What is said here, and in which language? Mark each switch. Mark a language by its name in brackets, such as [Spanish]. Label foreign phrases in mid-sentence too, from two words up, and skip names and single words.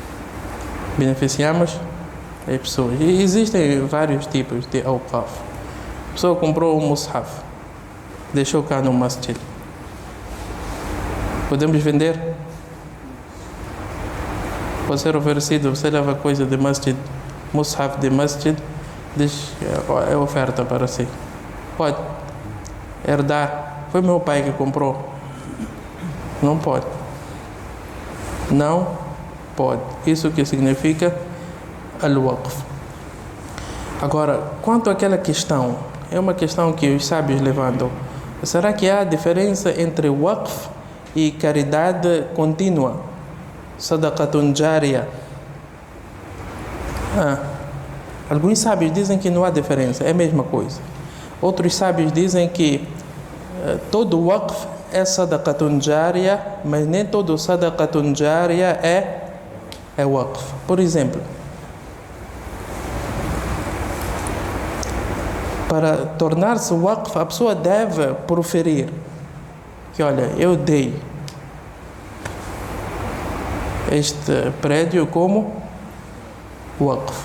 [Portuguese] E existem vários tipos de awqaf. A pessoa comprou um mushaf, deixou cá no masjid. Podemos vender? Pode ser oferecido. Você leva coisa de masjid, mushaf de masjid, diz é oferta para si. Pode herdar. Foi meu pai que comprou. Não pode. Não pode. Isso que significa al-waqf. Agora, quanto àquela questão, é uma questão que os sábios levantam. Será que há diferença entre waqf e caridade contínua? [Arabic] صدقة جارية. [Portuguese] Alguns sábios dizem que não há diferença, é a mesma coisa. Outros sábios dizem que todo waqf é [Arabic] صدقة جارية, [Portuguese] mas nem todo [Arabic] صدقة جارية [Portuguese] é waqf. Por exemplo, para tornar-se waqf, a pessoa deve proferir que, olha, eu dei este prédio como waqf.